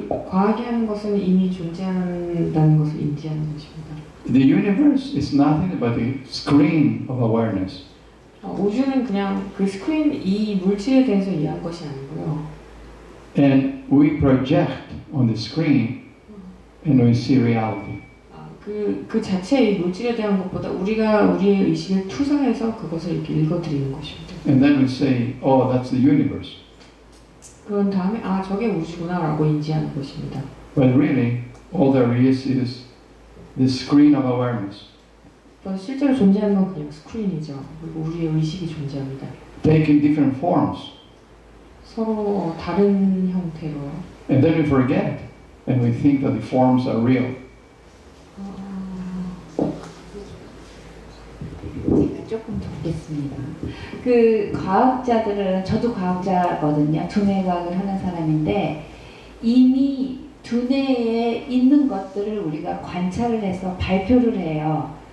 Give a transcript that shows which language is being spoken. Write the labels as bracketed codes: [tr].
[ko] 과학이 하는 것은 이미 존재한다는 것을 인지하는 것입니다. [en] The universe is nothing but a screen of awareness. [ko] 우주는 그냥 그 스크린 이 물질에 대해서 이해한 것이 아니고요. [en] And we project on the screen and we see reality. [ko] 그 자체의 물질에 대한 것보다 우리가 우리의 의식을 투사해서 그것을 이렇게 읽어드리는 것입니다. [en] And then we say, oh, that's the universe. [ko] 그런 다음에 저게 우주구나라고 인지하는 것입니다. [en] But really, all there is the screen of awareness. [ko] 실제로 존재하는 건 그냥 스크린이죠. 그리고 우리의 의식이 존재합니다. [en] Taking different forms. [ko] 서로 다른 형태로요. [en] And then we forget it. And we think that the forms are real. [ko] 제가 조금 더 그 과학자들은 저도 과학자거든요. 두뇌과학을 하는 사람인데 이미 두뇌에 있는 것들을 우리가 관찰을 해서 발표를 해요.